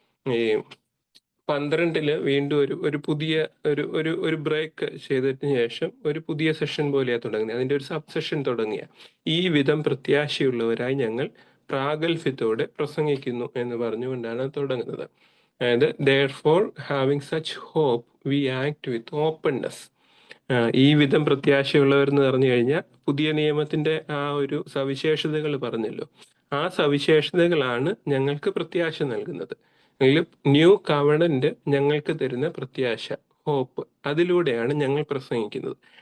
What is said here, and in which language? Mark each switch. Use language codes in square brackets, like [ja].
[ml] ഈ 12 വീണ്ടും ഒരു പുതിയ ഒരു ബ്രേക്ക് ചെയ്തതിന് ശേഷം ഒരു പുതിയ സെഷൻ പോലെയാണ് തുടങ്ങുന്നത്. അതിന്റെ ഒരു സബ് സെഷൻ തുടങ്ങിയ ഈ വിധം പ്രത്യാശയുള്ളവരായി ഞങ്ങൾ പ്രാഗൽഭ്യത്തോടെ പ്രസംഗിക്കുന്നു എന്ന് പറഞ്ഞുകൊണ്ടാണ് തുടങ്ങുന്നത്. [en] അതായത് therefore having such hope we act with openness. [ml] ഈ വിധം പ്രത്യാശയുള്ളവരെന്ന് പറഞ്ഞു കഴിഞ്ഞാൽ പുതിയ നിയമത്തിന്റെ ആ ഒരു സവിശേഷതകൾ പറഞ്ഞല്ലോ, ആ സവിശേഷതകളാണ് ഞങ്ങൾക്ക് പ്രത്യാശ നൽകുന്നത്. അല്ലെങ്കിൽ ന്യൂ കവണന്റ് ഞങ്ങൾക്ക് തരുന്ന പ്രത്യാശ, ഹോപ്പ്, അതിലൂടെയാണ് ഞങ്ങൾ പ്രസംഗിക്കുന്നത്.